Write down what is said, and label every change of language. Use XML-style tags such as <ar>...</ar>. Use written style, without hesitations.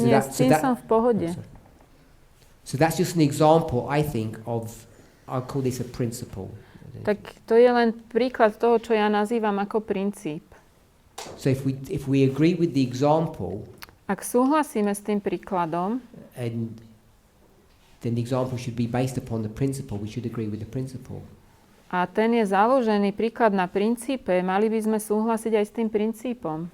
<sk>Nie, s tým som v pohode.</sk> <en>So that's just an example, I think, of, I'll call this a principle.</en> <sk>Tak to je len príklad toho, čo ja nazývam ako princíp.</sk> <en>So if we agree with the example,</en> <sk>ak súhlasíme s tým príkladom,</sk> <en>and then the example should be based upon the principle, we should agree with the principle.</en> <sk>A ten je založený príklad na princípe, mali by sme súhlasiť aj s tým princípom.</sk>